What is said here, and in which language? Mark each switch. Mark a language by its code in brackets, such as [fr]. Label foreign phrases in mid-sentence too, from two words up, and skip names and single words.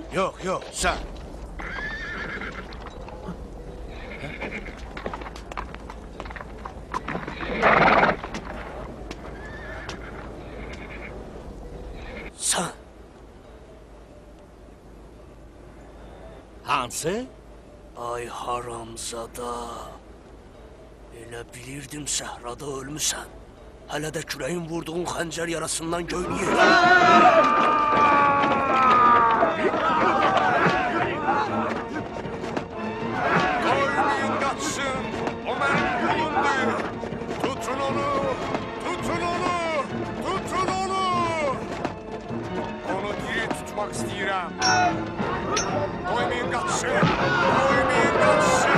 [az] Yox, sən. Sən. Hansı? Ay haramzada. Elə bilirdim səhrada ölmüsən. Hələ də kürəyin vurduğun xəncər yarasından göynüyür. [tr] Koymayın kaçsın, o benim kulumdur. Tutun onu, tutun onu, tutun onu. Onu diri tutmak istəyirəm. Koymayın kaçsın, koymayın kaçsın.